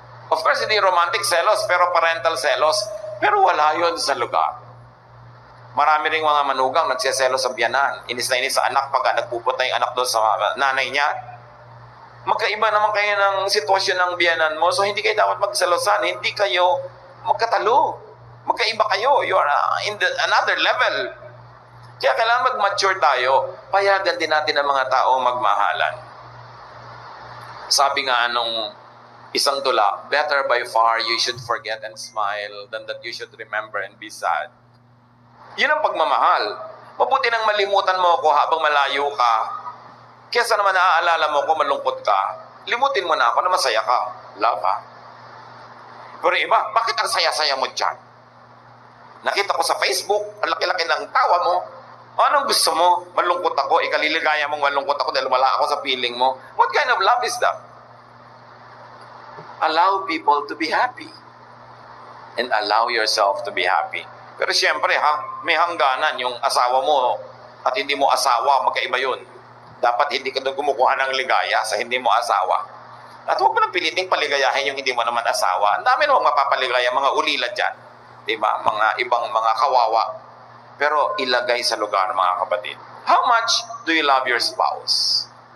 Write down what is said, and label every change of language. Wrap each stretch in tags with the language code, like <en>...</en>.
<tl>Of course, hindi romantic selos, pero parental selos. Pero wala yun sa lugar. Marami ring mga manugang nagsiselos sa biyanan. Inis na inis sa anak pag nagpupunta yung anak doon sa nanay niya. Magkaiba naman kayo ng sitwasyon ng biyanan mo, so hindi kayo dapat magselosan. Hindi kayo magkatalo. Magkaiba kayo.</tl> <en>You are in another level.</en> <tl>Kaya kailangan mag-mature tayo. Payagan din natin ang mga tao magmahalan. Sabi nga nung isang tula,</tl> <en>better by far you should forget and smile than that you should remember and be sad.</en> <tl>Yun ang pagmamahal. Mabuti nang malimutan mo ako habang malayo ka. Kesa naman naaalala mo ko malungkot ka. Limutin mo na ako na masaya ka. Love, ha? Pero iba, bakit ang saya-saya mo dyan? Nakita ko sa Facebook, ang laki-laki ng tawa mo. Anong gusto mo? Malungkot ako. Ikaliligaya mong malungkot ako dahil wala ako sa feeling mo.</tl> <en>What kind of love is that? Allow people to be happy. And allow yourself to be happy.</en> <tl>Pero siyempre, may hangganan yung asawa mo at hindi mo asawa, magkaiba yun. Dapat hindi ka doon kumukuha ng ligaya sa hindi mo asawa. At huwag mo nang piliting paligayahin yung hindi mo naman asawa. Ang dami namang mapapaligaya, mga ulila dyan. Diba? Mga ibang mga kawawa. Pero ilagay sa lugar, mga kapatid.</tl> <en>How much do you love your spouse?</en>